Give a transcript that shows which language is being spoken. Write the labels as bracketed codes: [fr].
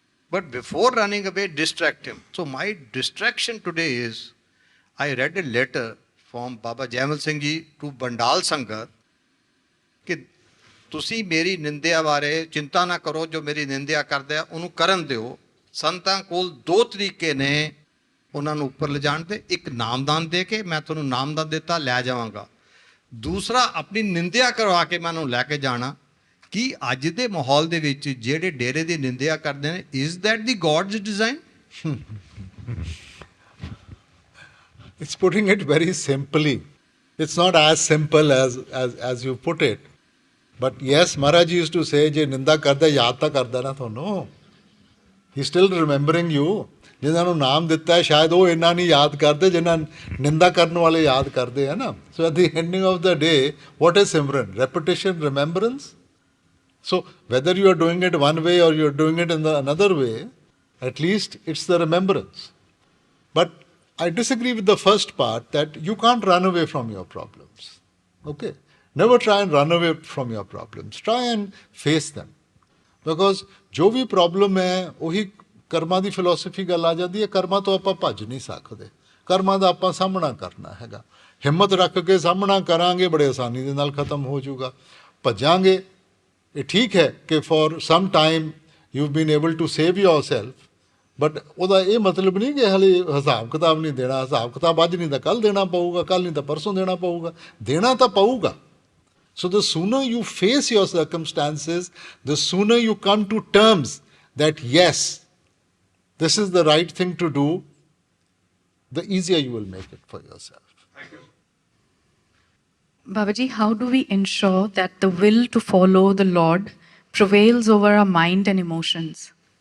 [en] But before running away, distract him. So my distraction today is, I read a letter from Baba Jaimal Singh Ji to Bandal Sangat [pa] ਕਿ ਤੁਸੀਂ ਮੇਰੀ ਨਿੰਦਿਆ ਬਾਰੇ ਚਿੰਤਾ ਨਾ ਕਰੋ, ਜੋ ਮੇਰੀ ਨਿੰਦਿਆ ਕਰਦੇ ਆ ਉਹਨੂੰ ਕਰਨ ਦਿਓ। ਸੰਤਾਂ ਕੋਲ ਦੋ ਤਰੀਕੇ ਨੇ ਉਹਨਾਂ ਨੂੰ ਉੱਪਰ ਲਿਜਾਣ ਦੇ, ਇੱਕ ਨਾਮਦਾਨ ਦੇ ਕੇ, ਮੈਂ ਤੁਹਾਨੂੰ ਨਾਮਦਾਨ ਦਿੱਤਾ ਲੈ ਜਾਵਾਂਗਾ, ਦੂਸਰਾ ਆਪਣੀ ਨਿੰਦਿਆ ਕਰਵਾ ਕੇ ਮੈਂ ਉਹਨੂੰ ਲੈ ਕੇ ਜਾਣਾ। ਕਿ ਅੱਜ ਦੇ ਮਾਹੌਲ ਦੇ ਵਿੱਚ ਜਿਹੜੇ ਡੇਰੇ ਦੀ ਨਿੰਦਿਆ ਕਰਦੇ ਨੇ, [en] Is that the God's design? It's putting it very simply. It's not as simple as you put it. But yes, Maharaj used to say, [pa] je ninda karda yaad ta karda na thonu. [en] He's still remembering you. [pa] ਜਿਨ੍ਹਾਂ ਨੂੰ ਨਾਮ ਦਿੱਤਾ ਹੈ ਸ਼ਾਇਦ ਉਹ ਇੰਨਾ ਨਹੀਂ ਯਾਦ ਕਰਦੇ ਜਿਨ੍ਹਾਂ ਨਿੰਦਾ ਕਰਨ ਵਾਲੇ ਯਾਦ ਕਰਦੇ ਹੈ ਨਾ। [en] So at the ending of the day what is simran? Repetition, remembrance. So whether you are doing it one way or you are doing it in the another way, at least it's the remembrance. But I disagree with the first part that you can't run away from your problems. Okay? Never try and run away from your problems. Try and face them. Because [pa] ਜੋ ਵੀ problem ਹੈ ਉਹੀ ਕਰਮਾਂ ਦੀ philosophy ਗੱਲ ਆ ਜਾਂਦੀ ਹੈ। ਕਰਮਾਂ ਤੋਂ ਆਪਾਂ ਭੱਜ ਨਹੀਂ ਸਕਦੇ, ਕਰਮਾਂ ਦਾ ਆਪਾਂ ਸਾਹਮਣਾ ਕਰਨਾ ਹੈਗਾ। ਹਿੰਮਤ ਰੱਖ ਕੇ ਸਾਹਮਣਾ ਕਰਾਂਗੇ, ਬੜੇ ਆਸਾਨੀ ਦੇ ਨਾਲ ਖਤਮ ਹੋ ਜਾਊਗਾ। ਭੱਜਾਂਗੇ, ਇਹ ਠੀਕ ਹੈ ਕਿ [en] for some time you been able to save yourself, but [pa] ਉਹਦਾ ਇਹ ਮਤਲਬ ਨਹੀਂ ਕਿ ਹਾਲੇ ਹਿਸਾਬ ਕਿਤਾਬ ਨਹੀਂ ਦੇਣਾ। ਹਿਸਾਬ ਕਿਤਾਬ ਅੱਜ ਨਹੀਂ ਤਾਂ ਕੱਲ੍ਹ ਦੇਣਾ ਪਊਗਾ, ਕੱਲ੍ਹ ਨਹੀਂ ਤਾਂ ਪਰਸੋਂ ਦੇਣਾ ਪਊਗਾ, ਦੇਣਾ ਤਾਂ ਪਊਗਾ। [en] So the sooner you face your circumstances, the sooner you come to terms that yes, this is the right thing to do, the easier you will make it for yourself. Thank you. Babaji, how do we ensure that the will to follow the Lord prevails over our mind and emotions?